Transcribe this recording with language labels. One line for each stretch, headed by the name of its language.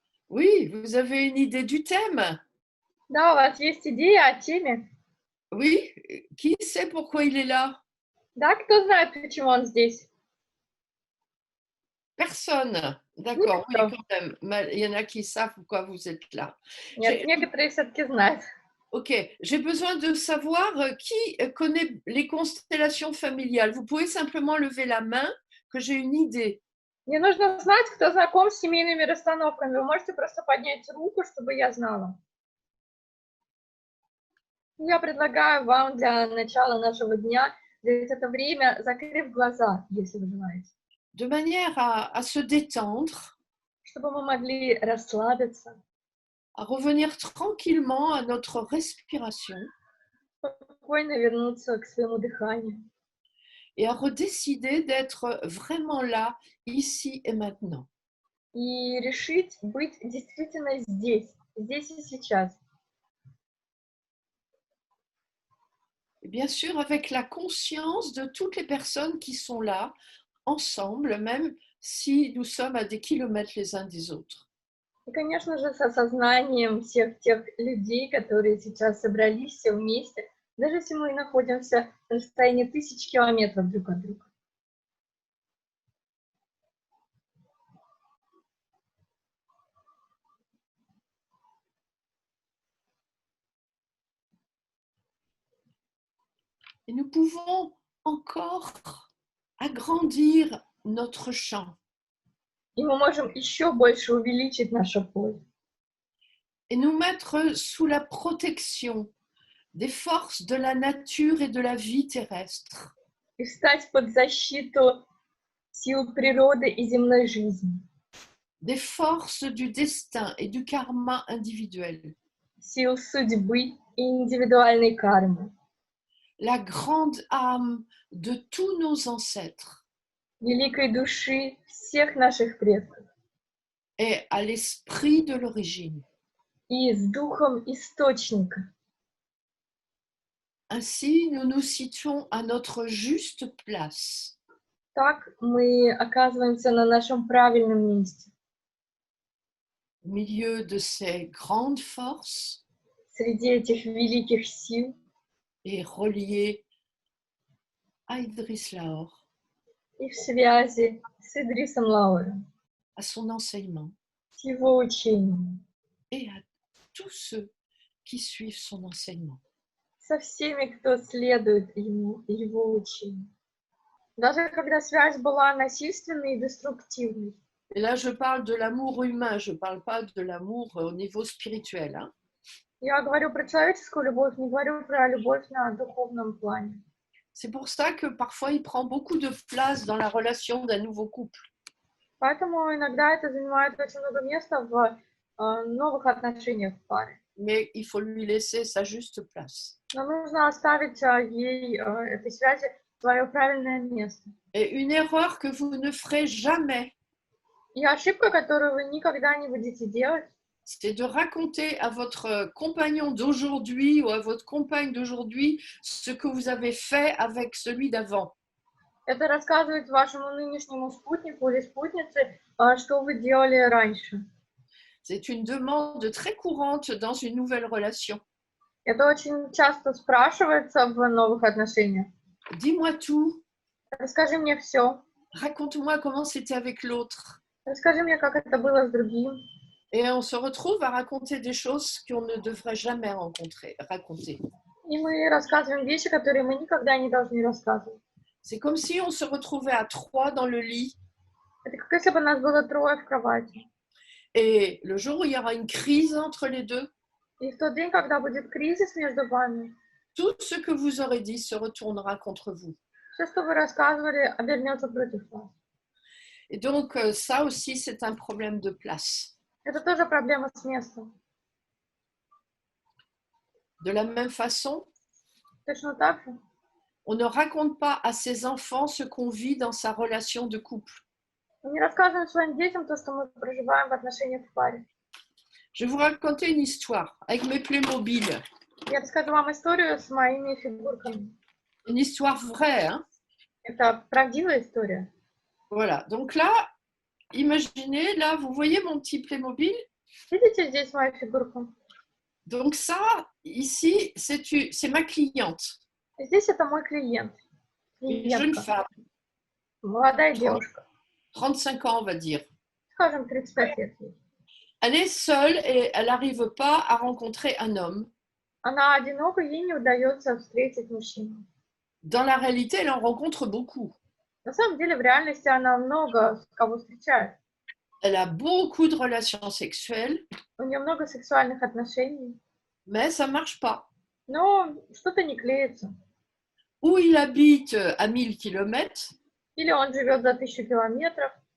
French: Oui, vous avez une idée du thème?
Russian: Да, у вас есть идея о теме?
French: Oui, qui sait pourquoi il est là?
Russian: Да, кто знает, почему он здесь?
French: Personne. D'accord, oui,
Russian: Никто.
French: quand même. Il y en a qui savent pourquoi vous êtes là.
Russian: Нет, некоторые все-таки знают.
French: Ok, j'ai besoin de savoir qui connaît les constellations familiales. Vous pouvez simplement lever la main, que j'ai une idée.
Russian: Мне нужно знать, кто знаком с семейными расстановками. Вы можете просто поднять руку, чтобы я знала. Я предлагаю вам для начала нашего дня взять это время, закрыв глаза, если вы желаете,
French: De manière à se détendre,
Russian: чтобы мы могли расслабиться,
French: à revenir tranquillement à notre respiration
Russian: спокойно вернуться к своему дыханию
French: et à redécider d'être vraiment là, ici et maintenant.
Russian: и решить быть действительно здесь, здесь и сейчас.
French: Et bien sûr, avec la conscience de toutes les personnes qui sont là, ensemble, même si nous sommes à des kilomètres les uns des autres.
Russian: И, конечно же, с осознанием всех тех людей, которые сейчас собрались все вместе, даже если мы находимся на расстоянии 1000 километров друг от друга.
French: Et nous pouvons encore agrandir notre champ
Russian: И мы можем еще больше увеличить наше поле
French: et nous mettre sous la protection des forces de la nature et de la vie terrestre.
Russian: и встать под защиту сил природы и земной жизни,
French: Des forces du destin et du karma individuel.
Russian: сил судьбы и индивидуальной кармы,
French: La grande âme de tous nos ancêtres
Russian: великой души всех наших предков
French: et à l'esprit de l'origine.
Russian: и с духом источника.
French: Ainsi, nous nous situons à notre juste place,
Russian: Так мы оказываемся на нашем правильном месте,
French: au milieu de ces grandes forces
Russian: среди этих великих сил,
French: et reliés à Idriss Lahore,
Russian: и в связи с Идрисом Лауром,
French: à son enseignement
Russian: с его учением,
French: et à tous ceux qui suivent son enseignement.
Russian: со всеми, кто следует ему и его учению. Даже когда связь была насильственной и деструктивной.
French: Et là, je parle de l'amour humain, je ne parle pas de l'amour au niveau spirituel. Hein.
Russian: Я говорю про человеческую любовь, не говорю про любовь на духовном плане.
French: C'est pour ça que parfois il prend beaucoup de place dans la relation d'un nouveau couple.
Russian: Поэтому иногда это занимает очень много места в новых отношениях в паре.
French: Mais il faut lui laisser sa juste place.
Russian: Но нужно оставить ей, этой связи, свое правильное место.
French: Et une erreur que vous ne ferez jamais,
Russian: И ошибка, которую вы никогда не будете делать,
French: c'est de raconter à votre compagnon d'aujourd'hui ou à votre compagne d'aujourd'hui ce que vous avez fait avec celui d'avant.
Russian: это рассказывать вашему нынешнему спутнику или спутнице, что вы делали раньше.
French: C'est une demande très courante dans une nouvelle relation.
Russian: Это очень часто спрашивается в новых отношениях.
French: Dis-moi tout.
Russian: Расскажи мне все.
French: Raconte-moi comment c'était avec l'autre.
Russian: Расскажи мне, как это было с другим.
French: Et on se retrouve à raconter des choses qu'on ne devrait jamais raconter.
Russian: И мы рассказываем вещи, которые мы никогда не должны рассказывать.
French: C'est comme si on se retrouvait à 3 dans le lit.
Russian: Это как если бы нас было 3 в кровати.
French: Et le jour où il y aura une crise entre les deux,
Russian: И в тот день, когда будет кризис между вами,
French: tout ce que vous aurez dit se retournera contre vous.
Russian: все, что вы рассказывали, обернется против вас.
French: Et donc, ça aussi, c'est un problème de place.
Russian: Это тоже проблема с местом.
French: De la même façon,
Russian: Точно так же.
French: on ne raconte pas à ses enfants ce qu'on vit dans sa relation de couple.
Russian: Мы не рассказываем своим детям то, что мы проживаем в отношениях в паре.
French: Je vais vous raconter une histoire avec mes Playmobil.
Russian: Я расскажу вам историю с моими фигурками.
French: Une histoire vraie, hein?
Russian: Это правдивая история.
French: Voilà. Donc là, imaginez, là, vous voyez mon petit Playmobil?
Russian: Видите здесь мою фигурку?
French: Donc ça, ici, c'est ma cliente,
Russian: Здесь это мой клиент,
French: une jeune
Russian: клиентка,
French: femme,
Russian: молодая
French: 30
Russian: девушка,
French: 35 ans, on va dire.
Russian: скажем, 35 лет ей.
French: Elle est seule et elle n'arrive pas à rencontrer un homme.
Russian: Она одинока, ей не удается встретить мужчину.
French: Dans la réalité, elle en rencontre beaucoup.
Russian: На самом деле, в реальности она много кого встречает.
French: Elle a beaucoup de relations sexuelles,
Russian: У нее много сексуальных отношений,
French: mais ça ne marche pas.
Russian: но что-то не клеится.
French: Ou il habite à 1000 kilomètres,
Russian: Или он живет за 1000 километров,